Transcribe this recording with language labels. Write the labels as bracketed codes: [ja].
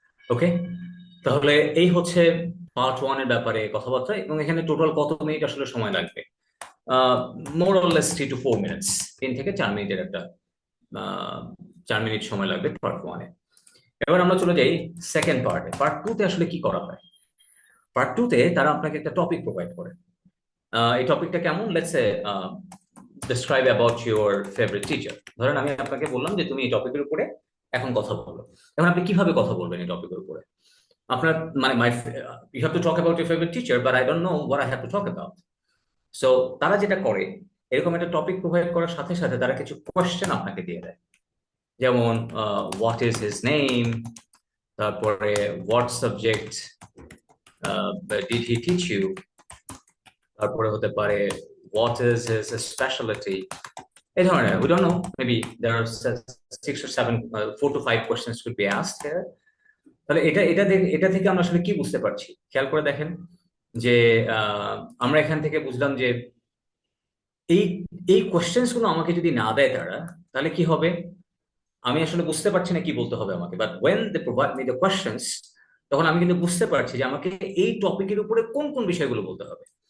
[bn] ওকে, তাহলে এই হচ্ছে পার্ট ওয়ান এর ব্যাপারে কথাবার্তা, এবং এখানে টোটাল কত মিনিট আসলে সময় লাগবে? [en] more or less 3 to 4 minutes, [bn] 3 থেকে 4 মিনিটের একটা 4 মিনিট সময় লাগবে পার্ট ওয়ানে। এবার আমরা চলে যাই সেকেন্ড পার্টে। পার্ট টু তে আসলে কি করা হয়? পার্ট টু তে তারা আপনাকে একটা টপিক প্রোভাইড করে। এই টপিকটা কেমন? [en] Let's say describe about your favorite teacher. [bn] ধরেন আমি আপনাকে বললাম যে তুমি এই টপিকের উপরে এখন কথা বলো। এখন আপনি কিভাবে কথা বলবেন এই টপিকের উপরে? আপনার মানে [en] you have to talk about your favorite teacher, but I don't know what I have to talk about. [bn] So তারা যেটা করে, এরকম একটা টপিক প্রোভাইড করার সাথে সাথে তারা কিছু কোয়েশ্চেন আপনাকে দিয়ে দেয়। যেমন [en] what is his name, [bn] তারপরে [en] what subject did he teach you, [bn] তারপরে হতে পারে [en] what is his speciality, [bn] এই ধরনের। [en] We don't know, maybe there are 6 or 7 4 to 5 questions could be asked here. [bn] তাহলে এটা থেকে আমরা আসলে কি বুঝতে পারছি? খেয়াল করে দেখেন যে আমরা এখান থেকে বুঝলাম যে এই এই কোয়েশ্চেন্স গুলো আমাকে যদি না দেয় তারা, তাহলে কি হবে? আমি আসলে বুঝতে পারছি না কি বলতে হবে আমাকে, but [en] when they provide me the questions, [bn] তখন আমি কিন্তু বুঝতে পারছি যে আমাকে এই টপিকের উপরে কোন কোন বিষয়গুলো বলতে হবে।